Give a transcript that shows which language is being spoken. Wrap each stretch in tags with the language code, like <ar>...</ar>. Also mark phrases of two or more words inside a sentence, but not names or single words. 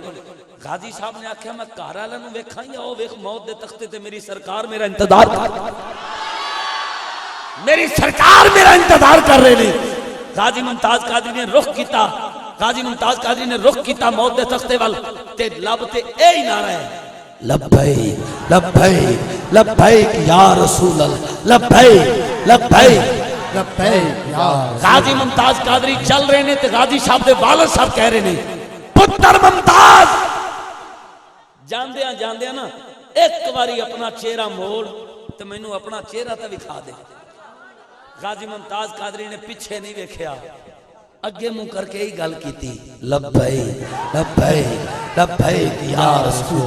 <pa>غازی صاحب نے آکھیا میں گھر والے نوں ویکھاں یا او ویکھ موت دے تختے تے میری سرکار میرا انتظار کر، میری سرکار میرا انتظار کر رہے نے. غازی ممتاز قادری نے رخ کیتا، غازی ممتاز قادری نے رخ کیتا موت دے تختے وال، تے لب تے ایہ ای نعرہ اے</pa> <ar>لبيك لبيك لبيك يا رسول الله، لبيك لبيك لبيك يا.</ar> <pa>غازی ممتاز قادری چل رہے نے، تے غازی صاحب دے والد صاحب کہہ رہے نے پتر ممتاز جاندیاں جاندیاں نا اک واری اپنا چہرہ موڑ تے مینوں اپنا چہرہ تو وکھا دے. غازی ممتاز قادری نے پیچھے نہیں ویکھیا، اگے منہ کرکے ای گل کی</pa> <ar>لبيك لبيك لبيك يا رسول.</ar>